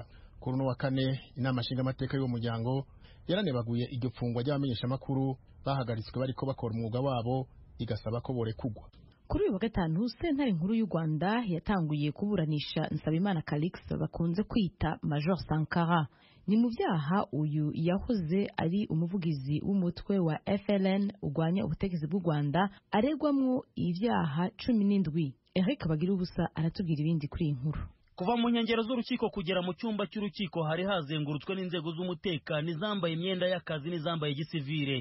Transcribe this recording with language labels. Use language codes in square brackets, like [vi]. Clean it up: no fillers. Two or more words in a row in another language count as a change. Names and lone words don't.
[rn] Kuri no wa kane inama nshinga amateka y'uwo muryango yaranebaguye iryo fungwa ry'abamenyesha makuru bahagaritswe bariko bakora umwuga wabo, igasaba ko borekugwa. Kuri uyu wa gatanu sentare nkuru y'u Rwanda yatanguye kuburanisha Nsabimana Calix bakunze kwita Major Sankara. Ni mu byaha uyu yahoze ari umuvugizi w'umutwe wa FLN ugwanya ubutegetsi bw'u Rwanda aregwamwo ibyaha 17. [rw] Eric Bagirubusa aratubwira ibindi kuri iyi nkuru. Kuva mu nkengero z'urukiko kugera mu cyumba cy'urukiko hari hazengurutswe n'inzego z'umutekano izambaye imyenda y'akazi n'izambaye gisivile.